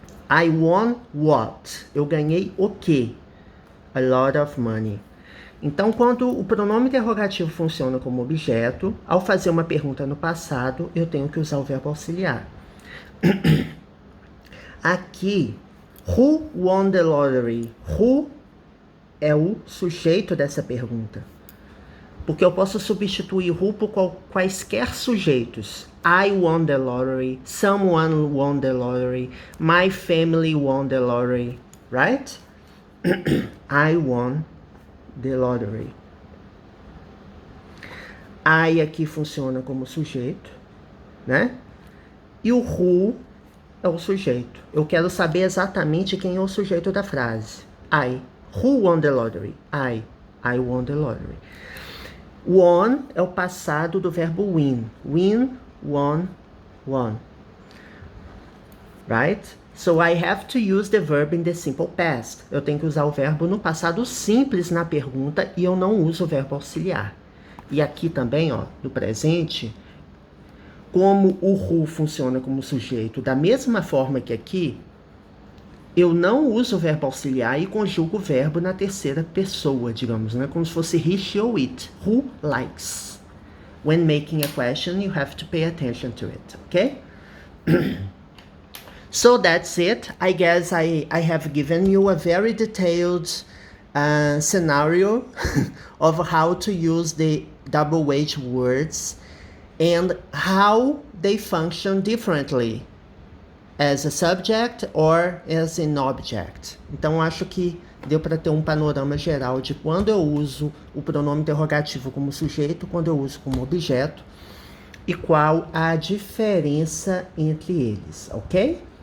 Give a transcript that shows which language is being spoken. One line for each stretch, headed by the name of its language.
English: I won what?
Portuguese: Eu ganhei o quê?
English: A lot of money.
Portuguese: Então, quando o pronome interrogativo funciona como objeto, ao fazer uma pergunta no passado, eu tenho que usar o verbo auxiliar.
English: Aqui, who won the lottery?
Portuguese: Who é o sujeito dessa pergunta. Porque eu posso substituir who por quaisquer sujeitos.
English: I won the lottery, someone won the lottery, my family won the lottery, right? I won the lottery.
Portuguese: I aqui funciona como sujeito, né? E o who é o sujeito. Eu quero saber exatamente quem é o sujeito da frase. I.
English: Who won the lottery? I won the lottery.
Portuguese: Won é o passado do verbo win.
English: Win, won, won. Right? So I have to use the verb in the simple past.
Portuguese: Eu tenho que usar o verbo no passado simples na pergunta e eu não uso o verbo auxiliar. E aqui também, ó, no presente, como o who funciona como sujeito da mesma forma que aqui, eu não uso o verbo auxiliar e conjugo o verbo na terceira pessoa, digamos, né? Como se fosse he, she ou it.
English: Who likes? When making a question, you have to pay attention to it, okay? So that's it. I guess I have given you a very detailed scenario of how to use the double H words and how they function differently as a subject or as an object.
Portuguese: Então, acho que deu para ter um panorama geral de quando eu uso o pronome interrogativo como sujeito, quando eu uso como objeto, e qual a diferença entre eles, ok?